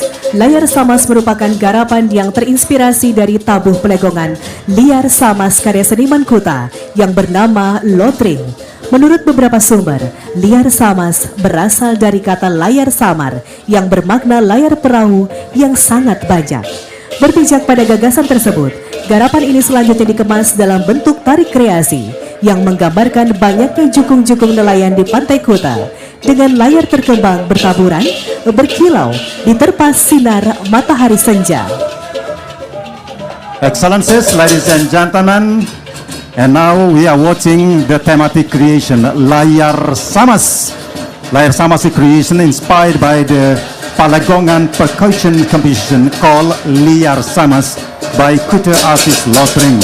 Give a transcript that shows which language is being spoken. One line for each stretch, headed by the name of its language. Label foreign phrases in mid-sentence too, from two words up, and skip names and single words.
Indonesian: Layar Samas merupakan garapan yang terinspirasi dari tabuh pelegongan Liar Samas karya seniman Kuta yang bernama Lotring. Menurut beberapa sumber, Liar Samas berasal dari kata layar samar yang bermakna layar perahu yang sangat banyak. Berpijak pada gagasan tersebut, garapan ini selanjutnya dikemas dalam bentuk tarik kreasi yang menggambarkan banyaknya jukung-jukung nelayan di pantai Kuta dengan layar terkembang bertaburan, berkilau, diterpa sinar matahari senja.
English: Excellencies, ladies and gentlemen, and now we are watching the thematic creation Layar Samas. Layar Samas is creation inspired by the Palagongan percussion composition called Liar Samas by Kuta artist Lotring.